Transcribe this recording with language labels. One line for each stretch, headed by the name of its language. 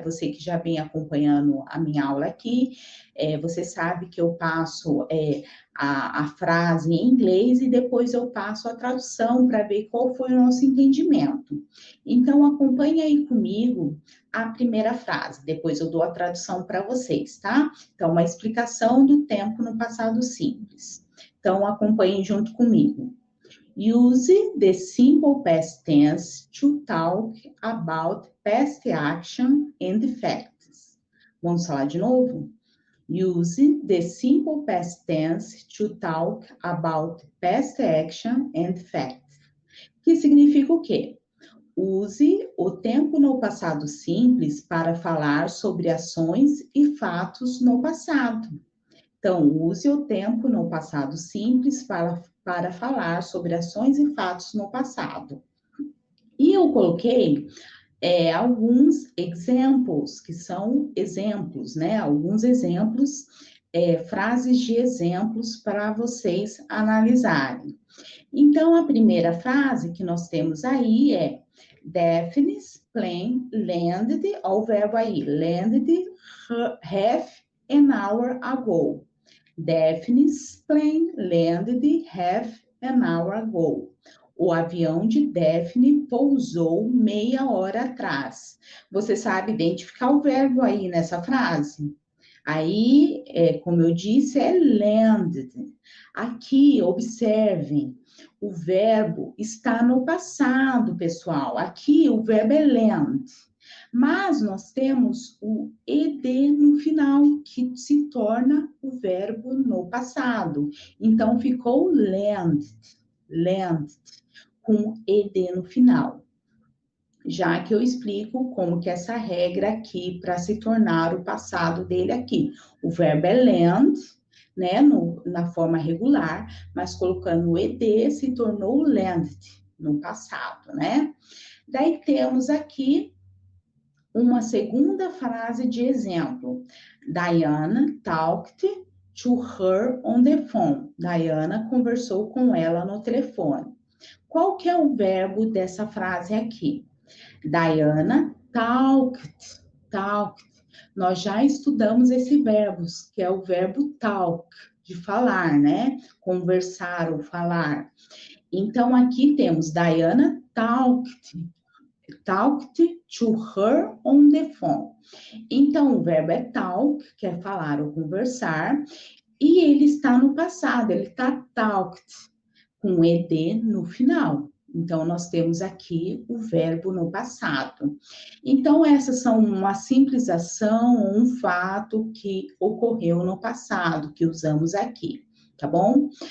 Portuguese: Você que já vem acompanhando a minha aula aqui, você sabe que eu passo a frase em inglês e depois eu passo a tradução para ver qual foi o nosso entendimento. Então, acompanhe aí comigo a primeira frase, depois eu dou a tradução para vocês, tá? Então, uma explicação do tempo no passado simples. Então, acompanhem junto comigo.
English: Use the simple past tense to talk about past action and facts.
Portuguese: Vamos falar de novo?
English: Use the simple past tense to talk about past action and facts.
Portuguese: Que significa o quê? Use o tempo no passado simples para falar sobre ações e fatos no passado. Então, use o tempo no passado simples para falar sobre ações e fatos no passado. E eu coloquei alguns exemplos, que são exemplos, né? Alguns exemplos, frases de exemplos para vocês analisarem. Então, a primeira frase que nós temos aí é
English: Daphne's plane landed,
Portuguese: olha o verbo aí,
English: landed half an hour ago. Daphne's plane landed half an hour ago.
Portuguese: O avião de Daphne pousou meia hora atrás. Você sabe identificar o verbo aí nessa frase? Aí, como eu disse, é landed. Aqui, observem, o verbo está no passado, pessoal. Aqui, o verbo é land. Mas nós temos o ed no final, que se torna o verbo no passado. Então, ficou landed, com ed no final. Já que eu explico como que essa regra aqui, para se tornar o passado dele aqui. O verbo é land, né, na forma regular, mas colocando o ed, se tornou landed no passado, né? Daí temos aqui uma segunda frase de exemplo.
English: Diana talked to her on the phone.
Portuguese: Diana conversou com ela no telefone. Qual que é o verbo dessa frase aqui?
English: Diana talked.
Portuguese: Nós já estudamos esse verbo, que é o verbo talk, de falar, né? Conversar ou falar. Então, aqui temos
English: Diana talked talked to her on the phone.
Portuguese: Então, o verbo é talk, que é falar ou conversar, e ele está no passado, ele está talked, com ed no final. Então, nós temos aqui o verbo no passado. Então, essas são uma simples ação, um fato que ocorreu no passado, que usamos aqui, tá bom?